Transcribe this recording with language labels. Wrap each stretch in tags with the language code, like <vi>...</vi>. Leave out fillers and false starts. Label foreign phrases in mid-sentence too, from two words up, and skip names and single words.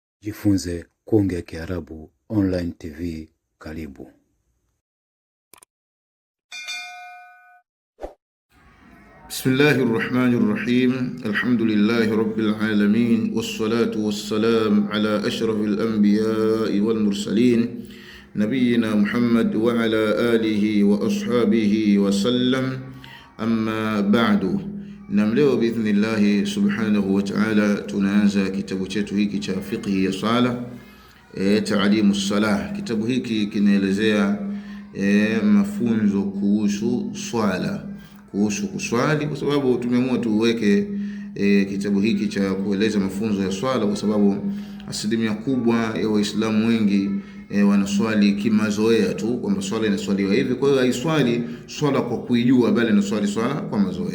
<sw>Jifunze kuongea Kiarabu online TV. Karibu.</sw> <ar>بسم الله الرحمن الرحيم. الحمد لله رب العالمين. والصلاة والسلام على أشرف الأنبياء والمرسلين. نبينا محمد وعلى آله وأصحابه وسلم. أما بعد.</ar> <sw>Na leo</sw> <ar>بإذن الله سبحانه وتعالى</ar> <sw>tunaanza kitabu chetu hiki cha fiqhi ya sala,</sw> <ar>تعليم الصلاة.</ar> <sw>Kitabu hiki kinaelezea mafunzo kuhusu swala, kuhusu kuswali, kwa sababu tumeamua tuweke kitabu hiki cha kueleza mafunzo ya swala kwa sababu asilimia kubwa ya Waislamu wengi wanaswali kimazoea tu, kwamba swala inaswaliwa hivi, kwa hiyo haiswali swala kwa kuijua, bali inaswali swala kwa mazoea.</sw>